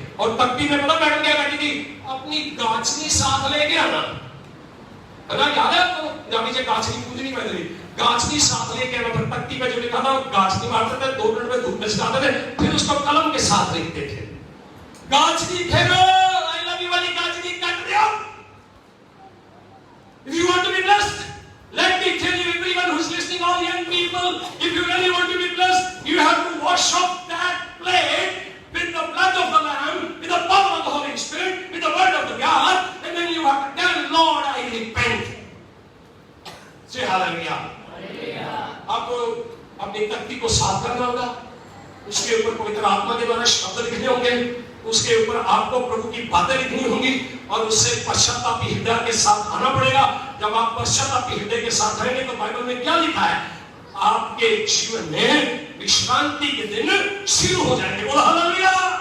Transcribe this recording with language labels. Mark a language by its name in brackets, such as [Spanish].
[Hindi] और तख्ती में पता मैडम क्या करती थी? अपनी गाछनी साथ लेके आना, है ना? याद है आपको? पंजाबी से गाछनी पूजनी पहले गाछनी साथ लेके आना। फिर तख्ती पे जो लिखा था गाछनी मारते थे, 2 मिनट में धूप में सुखाते थे, फिर उसको कलम के साथ लिखते थे। गाछनी फेरो, आई लव यू वाली गाछनी काट दिया। [English] If you want to be blessed, let me tell you, everyone who's listening, all young people, if you really want to be blessed, you have to wash off that plate with the blood of the Lamb, with the power of the Holy Spirit, with the word of the God, and then you have to tell Lord, I repent. Say hallelujah. [Hindi] आपको अपनी तख्ती को साफ करना होगा, उसके ऊपर पवित्र आत्मा के द्वारा शब्द लिखने होंगे, उसके ऊपर आपको प्रभु की बातें लिखनी होंगी और उससे पश्चातापी हृदय के साथ आना पड़ेगा। जब आप पश्चातापी हृदय के साथ आएंगे तो बाइबल में क्या लिखा है, आपके जीवन में विश्रांति के दिन शुरू हो जाएंगे। बोलो हालेलुया।